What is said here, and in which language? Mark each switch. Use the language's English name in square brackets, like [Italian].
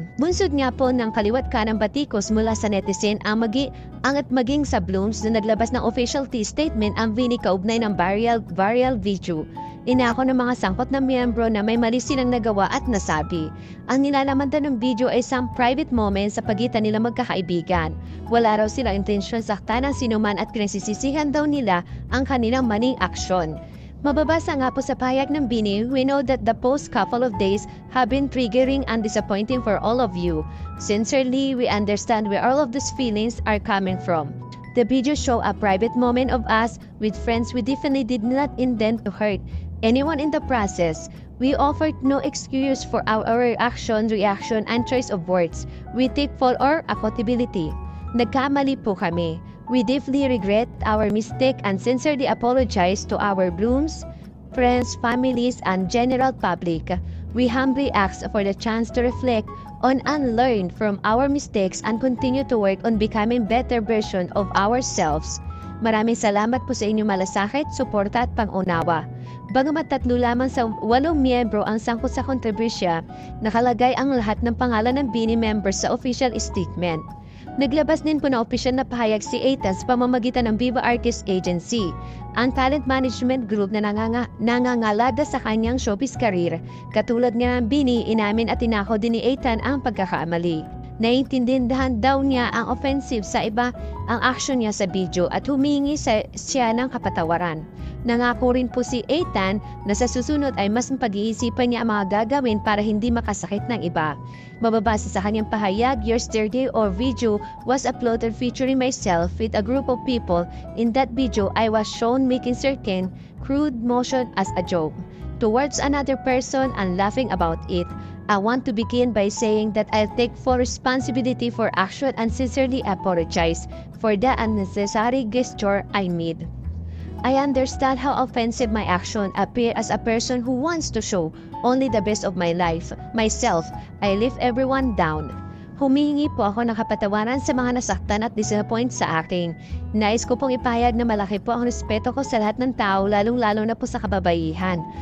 [Filipino] Bunsod nga po ng kaliwat kanang batikos mula sa netizen ang maging sa Blooms na naglabas ng official statement ang BINI kaugnay ng viral video. Inako ng mga sangkot na miyembro na may mali silang nagawa at nasabi. Ang nilalaman daw ng video ay [English] some private moments [Filipino] sa pagitan nila magkakaibigan. Wala raw sila intensyon saktan ng sinuman at pinagsisisihan daw nila ang kanilang maling aksyon. Mababasa nga po sa pahayag ng BINI, [English] we know that the past couple of days have been triggering and disappointing for all of you. Sincerely, we understand where all of these feelings are coming from. The video show a private moment of us with friends we definitely did not intend to hurt anyone in the process. We offered no excuse for our reaction, and choice of words. We take full our accountability. [Filipino] Nagkamali po kami. [English] We deeply regret our mistake and sincerely apologize to our Blooms, friends, families, and general public. We humbly ask for the chance to reflect on and learn from our mistakes and continue to work on becoming better version of ourselves. [Filipino] Maraming salamat po sa inyong malasakit, suporta at pangunawa. Bagamat 3 lamang sa 8 miyembro ang sangkot sa kontrobersya, nakalagay ang lahat ng pangalan ng BINI members sa official statement. Naglabas din po na opisyal na pahayag si Ethan sa pamamagitan ng Viva Artists Agency, ang talent management group na nangangalada sa kanyang showbiz career. Katulad nga ng BINI, inamin at tinako din ni Ethan ang pagkakamali. Naiintindihan daw niya ang offensive sa iba ang aksyon niya sa video at humingi siya ng kapatawaran. Nangako rin po si Ethan na sa susunod ay mas pag-iisipan niya ang mga gagawin para hindi makasakit ng iba. Mababasa sa kanyang pahayag, [English] yesterday or video was uploaded featuring myself with a group of people. In that video, I was shown making certain crude motion as a joke towards another person and laughing about it. I want to begin by saying that I'll take full responsibility for action and sincerely apologize for the unnecessary gesture I made. I understand how offensive my action appear as a person who wants to show only the best of myself. I leave everyone down. [Filipino] Humihingi po ako ng kapatawaran sa mga nasaktan at disappoint sa akin. Nais ko pong ipahayag na malaki po ang respeto ko sa lahat ng tao, lalong-lalo na po sa kababaihan.